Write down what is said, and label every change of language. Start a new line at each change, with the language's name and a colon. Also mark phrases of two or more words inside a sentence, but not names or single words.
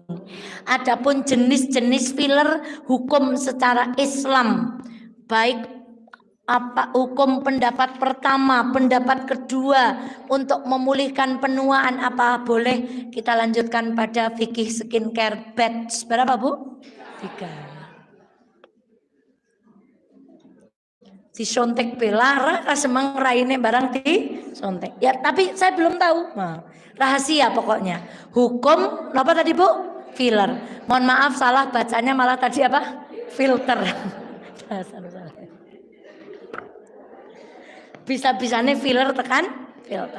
Indonesian: Adapun jenis-jenis filler, hukum secara Islam, baik apa hukum pendapat pertama, pendapat kedua untuk memulihkan penuaan apa boleh, kita lanjutkan pada fikih skincare batch berapa Bu? 3. Disontek belara semang raine barang di sontek. Ya, tapi saya belum tahu. Nah, rahasia pokoknya. Hukum apa tadi Bu? Filler. Mohon maaf salah bacanya malah tadi apa? Filter. Bisa-bisanya filler tekan filter.